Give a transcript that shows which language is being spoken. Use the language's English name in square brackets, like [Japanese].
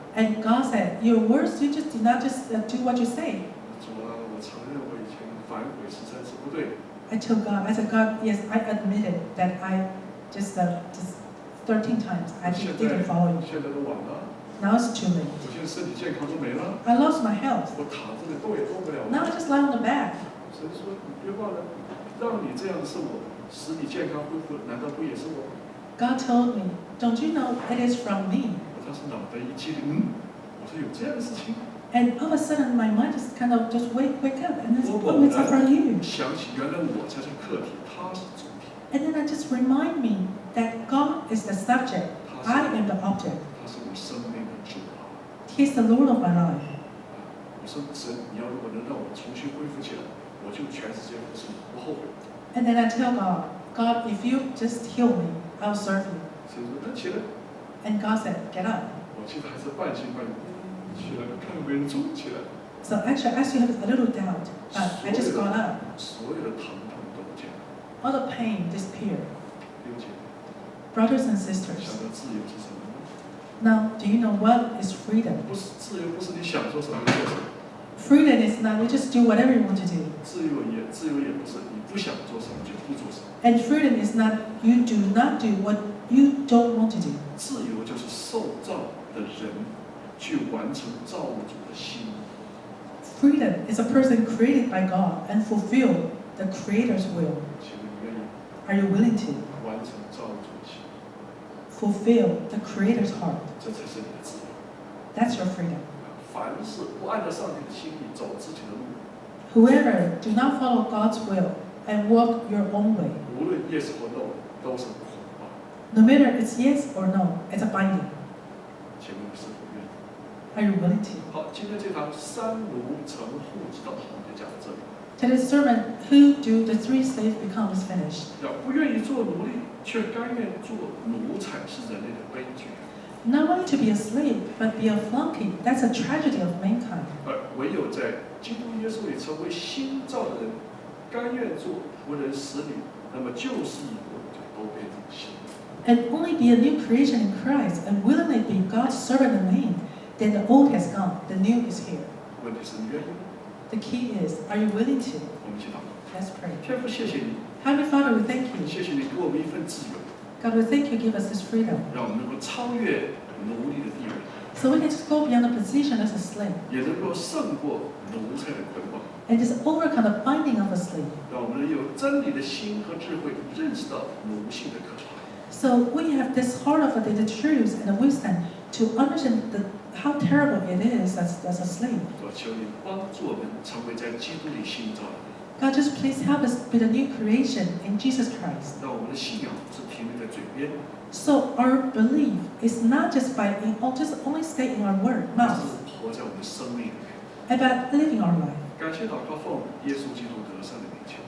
[English] And God said, your words, you just did not just do what you say. [Chinese] 主啊，我承认我以前反悔13次不对。 [English] I told God, I said, God, yes, I admitted that I just 13 times I just didn't follow you. [Chinese] 现在都晚了， [English] Now it's too late. [Chinese] 我现在身体健康都没了， [English] I lost my health. [Chinese] 我躺着动也动不了。 [English] Now I just lie on the bed. [Chinese] 神说你别忘了，让你这样的是我，使你健康恢复，难道不也是我吗？ [English] God told me, don't you know it is from me? [Chinese] 我当时脑袋一激灵，我说有这样的事情， [English] And all of a sudden my mind just kind of just wake up and I said, [Chinese] 我 [English] oh, [Chinese] 猛 [English] it's from [Chinese] 然 [English] you. [Chinese] 想起原来我才是客体，他是主体， [English] And then I just remind me that God is the subject, I am the object. [Chinese] 他是我生命的主啊！ [English] He's the Lord of my life. [Chinese] 我说神，你要如果能让我重新恢复起来，我就全世界服侍你，不后悔。 [English] And then I tell God, God, if you just heal me, I'll serve you. [Chinese] 神说那起来， [English] And God said, get up. [Chinese] 我记得还是半信半疑，起来看有没有人走起来。 [English] So actually, I still have a little doubt, but I just got up. [Chinese] 所有的疼痛都不见了。 [English] All the pain disappeared. [Chinese] 刘姐， [English] Brothers and [Chinese] 想 [English] sisters, [Chinese] 到自由是什么呢？ [English] now do you know what is freedom? [Chinese] 不是自由，不是你想做什么就做什么。 [English] Freedom is not you just do whatever you want to do. [Chinese] 自由也不是你不想做什么就不做什么。 [English] And freedom is not you do not do what you don't want to do. [Chinese] 自由就是受造的人去完成造物主的心。 [English] Freedom is a person created by God and fulfill the Creator's will. [Chinese] 请问你愿意 [English] Are you willing to [Chinese] 完成造物主的心？ [English] fulfill the Creator's heart? [Chinese] 这才是你的自由。 [English] That's your freedom. [Chinese] 凡是不按照上帝的心意走自己的路， [English] Whoever do not follow God's will and walk your own way, [Chinese] 无论 yes 或 no， 都是捆绑。 [English] no matter it's yes or no, it's a binding. [Chinese] 请问你是否愿意？ [English] Are you willing to? [Chinese] 好，今天这堂三奴成who之道，我们就讲到这里。 [English] Today's sermon, who do the three slaves become, is finished. [Chinese] 要不愿意做奴隶，却甘愿做奴才，是人类的悲剧。 [English] Not wanting to be a slave, but be a flunky, that's a tragedy of mankind. [Chinese] 而唯有在基督耶稣里成为新造的人，甘愿做仆人使女，那么旧事以后就都变成新的。 [English] And only be a new creation in Christ and willingly be God's servant and maid, then the old has gone, the new is here. [Chinese] 问题是你愿意吗？ [English] The key is, are you willing to? [Chinese] 我们一起祷告。 [English] Let's pray. [Chinese] 天父，谢谢你， [English] Heavenly Father, we thank you. [Chinese] 谢谢你给我们一份自由， [English] God, we thank you give us this freedom. [Chinese] 让我们能够超越奴隶的地位， [English] So we can just go beyond the position as a slave [Chinese] 也能够胜过奴才的捆绑， [English] and just overcome the binding of a slave. [Chinese] 让我们有真理的心和智慧，认识到奴性的可怕。 [English] So we have this heart of the truth and the wisdom to understand how terrible it is as a slave. [Chinese] 我求你帮助我们成为在基督里新造的人， [English] God, just please help us be the new creation in Jesus Christ. [Chinese] 让我们的信仰不是停留在嘴边， [English] So our belief is not just just only stay in our word, [Chinese] 而 [English] mouth, [Chinese] 是活在我们的生命里。 [English] about living our life. [Chinese] 感谢祷告奉耶稣基督得胜的名求。